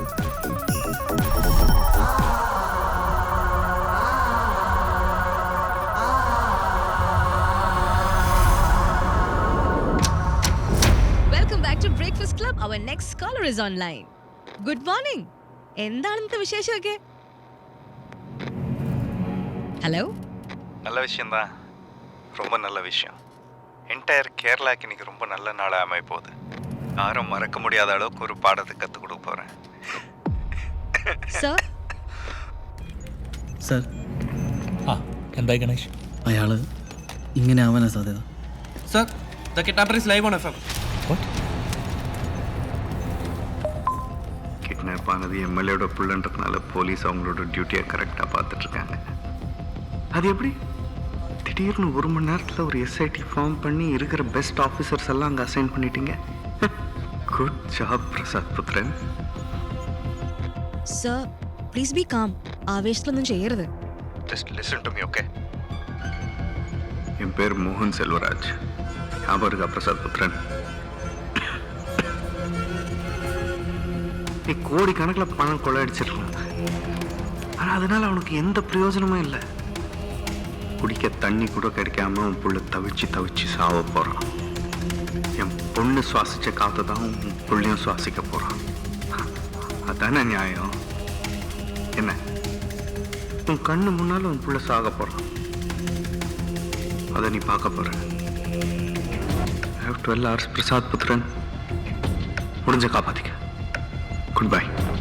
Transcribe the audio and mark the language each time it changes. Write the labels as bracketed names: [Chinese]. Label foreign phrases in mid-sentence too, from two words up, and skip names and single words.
[English] Welcome back to Breakfast Club. Our next caller is online. Good morning. എന്താണ് ഇന്നത്തെ വിശേഷമൊക്കെ? ഹലോ. [Tamil] நல்ல விஷயம்தான், ரொம்ப நல்ல விஷயம். என்டையர் கேரளாக்கு இன்னைக்கு ரொம்ப நல்ல நாளாக அமைய போகுது. யாரும் மறக்க முடியாத அளவுக்கு ஒரு பாடத்தை கற்றுக் கொடுக்க போகிறேன். [Malayalam] സർ. സർ, എന്തായി ഗണേഷ്? അയാൾ ഇങ്ങനെ ആവാനാ സാധ്യത. [English] Sir, the kidnapper is live on FM. [Tamil] கிட்னாப் ஆனது எம்எல்ஏட புள்ளன்றதுனால போலீஸ் அவங்களோட டியூட்டியை கரெக்டாக பார்த்துட்ருக்காங்க. அது எப்படி திடீர்னு 1 மணி நேரத்தில் ஒரு SIT ஃபார்ம் பண்ணி இருக்கிற [English] best officers [Tamil] எல்லாம் அங்கே அசைன் பண்ணிட்டீங்க? [English] Good job பிரசாத் புத்ரன். Sir, please be calm. [Malayalam] ആവേശത്തിലൊന്നും ചെയ്യരുത്. [English] Just listen to me, [Tamil] ஓகே? என் பேர் மோகன் செல்வராஜ். ஞாபகம் இருக்கா பிரசாத் புத்ரன்? நீ கோடிக்கணக்கில் பணம் கொள்ளையடிச்சிருக்காங்க. ஆனால் அதனால அவனுக்கு எந்த பிரயோஜனமும் இல்லை. குடிக்க தண்ணி கூட கிடைக்காம உன் புள்ள தவிச்சு சாவ போகிறான். என் பொண்ணு சுவாசித்த காற்று தான் உன் புள்ளையும் சுவாசிக்க போகிறான். அதானே நியாயம்? என்ன, உன் கண்ணு முன்னால் உன் புள்ள சாக போகிறான், அதை நீ பார்க்க போகிற. [English] I have 12 hours பிரசாத் புத்ரன். [Tamil] முடிஞ்ச காப்பாற்றிக்க. [English] Good bye.